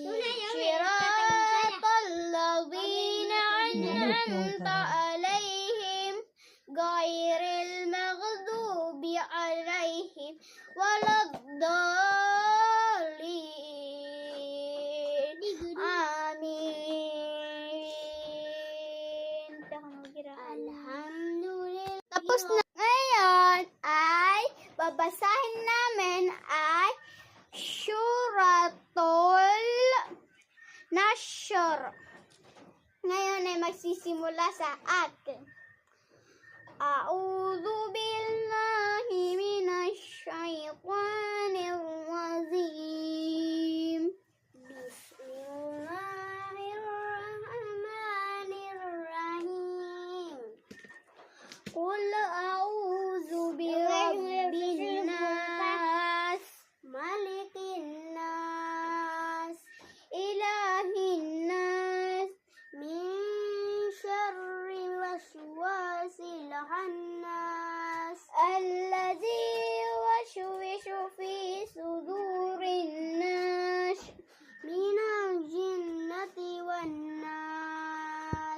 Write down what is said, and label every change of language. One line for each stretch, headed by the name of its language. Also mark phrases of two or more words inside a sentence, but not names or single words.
Arabic: صراط الذين أنعمت عليهم غير المغضوب عليهم ولا الضالين. Amin. Alhamdulillah.
Filipino: Tapos na. Ngayon ay babasahin namin ay Suratul Nashr. Ngayon ay magsisimula sa akin.
Arabic: أعوذ بالله من الشيطان الرجيم. Bismillahirrahmanirrahim. قل أعوذ برب الناس، ملك الناس، إله الناس، من شر الوسواس الخناس، الذي يوسوس في صدور الناس، من الجنة والناس.